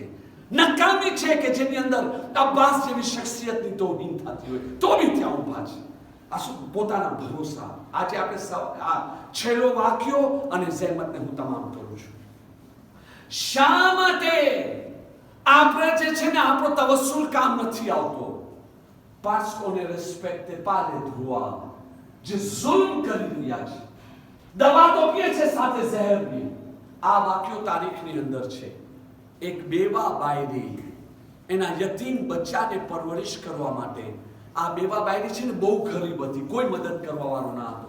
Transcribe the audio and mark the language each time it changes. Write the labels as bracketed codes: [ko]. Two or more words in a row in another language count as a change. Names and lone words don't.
[gu] નકામી છે કે જેની અંદર અબ્બાસ જેવી શખ્સિયતની તોહીન થતી હોય તો બી ત્યાં ઊભા છે. આ શું પોતાના ભરોસા. આજે આપણે આ છેલ્લો વાક્યો અને જહેમતને હું તમામ કરું છું. શા માટે આપણે જે છે ને આપણો તવસ્સુલ કામ નથી આવતો? [fr] parce qu'on ne respecte pas les droits. [gu] જે જુલ્મ કરી રહ્યા છે, દવા તો પીએ છે સાથે ઝેર બી. આ વાક્યો તારીખની અંદર છે. એક બેવા બાયરી એના યતીમ બચ્ચાને પરવરિશ કરવા માટે, આ બેવા બાયરી છે ને બહુ ગરીબ હતી, કોઈ મદદ કરવા વાળો ના હતો.